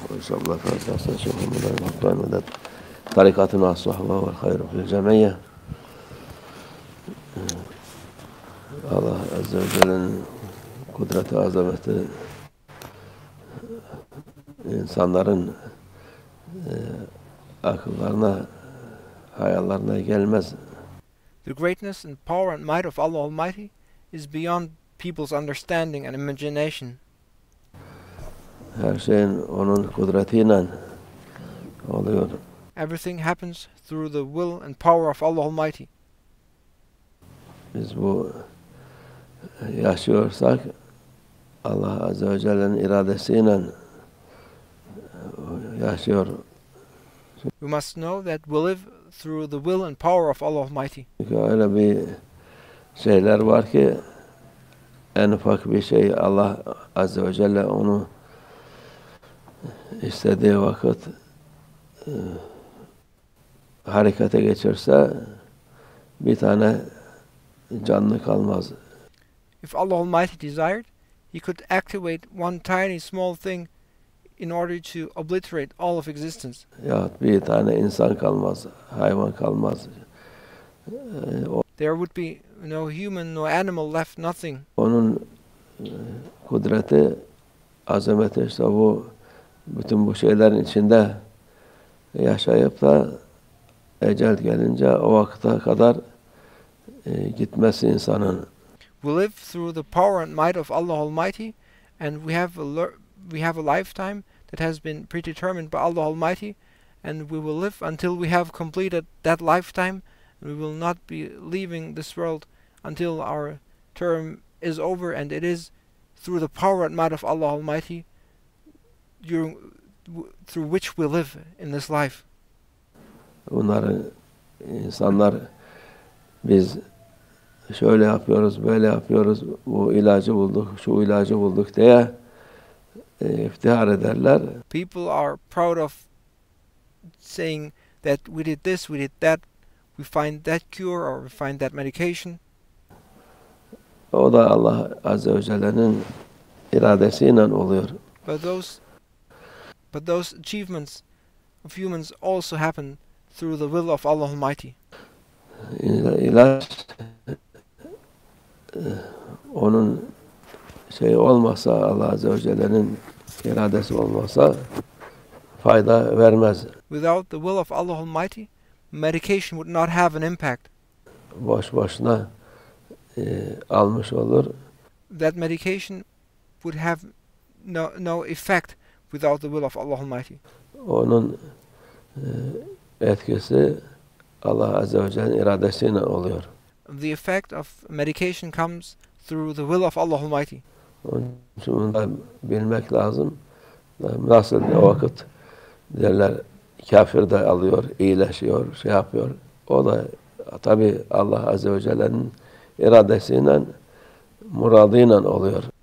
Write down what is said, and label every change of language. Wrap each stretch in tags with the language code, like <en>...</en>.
<ar>الله فاتحة شيخ من القرآن مدد طريقتنا الصحبة والخير في الجميع.</ar> <tr>Allah Azze ve Celle'nin kudreti, azameti insanların akıllarına, hayallerine gelmez.</tr> <en>The greatness and power and might of Allah Almighty is beyond people's understanding and imagination.</en> <tr>Her şeyin onun kudretiyle oluyor.</tr> <en>Everything happens through the will and power of Allah Almighty.</en> <tr>Biz bu yaşıyorsak Allah Azze ve Celle'nin iradesiyle yaşıyor.</tr> <en>We must know that we live through the will and power of Allah Almighty.</en> <tr>Çünkü öyle bir şeyler var ki en ufak bir şey Allah Azze ve Celle onu istediği vakit harekete geçirse bir tane canlı kalmaz.</tr> <en>If Allah Almighty desired, He could activate one tiny small thing in order to obliterate all of existence.</en> <tr>Yahut bir tane insan kalmaz, hayvan kalmaz.</tr> <en>There would be no human, no animal left, nothing.</en> <tr>Onun kudreti, azameti işte bu bütün bu şeylerin içinde yaşayıp da ecel gelince o vakte kadar gitmesi insanın.</tr> <en>We live through the power and might of Allah Almighty, and we have a lifetime that has been predetermined by Allah Almighty, and we will live until we have completed that lifetime, and we will not be leaving this world until our term is over, and it is through the power and might of Allah Almighty through which we live in this life.</en> <tr>Bunları insanlar biz şöyle yapıyoruz, böyle yapıyoruz, bu ilacı bulduk, şu ilacı bulduk diye iftihar ederler.</tr> <en>People are proud of saying that we did this, we did that, we find that cure or we find that medication.</en> <tr>O da Allah Azze ve Celle'nin iradesiyle oluyor.</tr> <en>But those achievements of humans also happen through the will of Allah Almighty.</en> <tr>İlaç onun şey olmasa, Allah Azze ve Celle'nin iradesi olmasa fayda vermez.</tr> <en>Without the will of Allah Almighty, medication would not have an impact.</en> <tr>Boş boşuna almış olur.</tr> <en>That medication would have no effect without the will of Allah Almighty.</en> <tr>Onun etkisi Allah Azze ve Celle'nin iradesiyle oluyor.</tr> <en>The effect of medication comes through the will of Allah Almighty.</en> <tr>Onun için bunu da bilmek lazım. Nasıl bir vakit derler kafir de alıyor, iyileşiyor, şey yapıyor. O da tabi Allah Azze ve Celle'nin iradesiyle, muradıyla oluyor.</tr>